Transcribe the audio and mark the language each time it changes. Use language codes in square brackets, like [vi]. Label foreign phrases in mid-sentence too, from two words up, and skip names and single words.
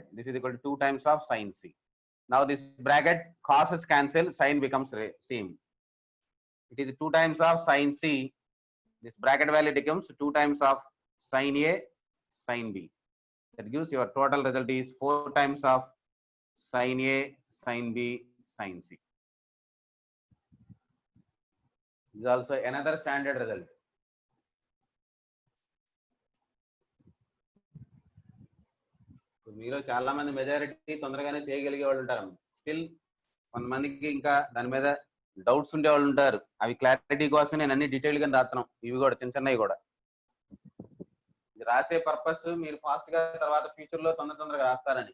[en] This is equal to 2 times of sin c. Now this bracket causes cancel, sin becomes same. It is 2 times of sin c. This bracket value becomes 2 times of sin a sin b. That gives your total result is 4 times of sin a sin b sin c. This is also another standard result. [te] మీలో చాలా మంది మెజారిటీ తొందరగానే చేయగలిగే వాళ్ళు ఉంటారు. స్టిల్ కొంతమందికి ఇంకా దాని మీద డౌట్స్ ఉండే వాళ్ళు ఉంటారు. అవి క్లారిటీ కోసం నేను అన్ని డీటెయిల్ గా రాస్తున్నాం. ఇవి కూడా చిన్న చిన్నవి కూడా ఇది రాసే పర్పస్ మీరు ఫాస్ట్ గా తర్వాత ఫ్యూచర్ లో తొందరగా రాస్తారని.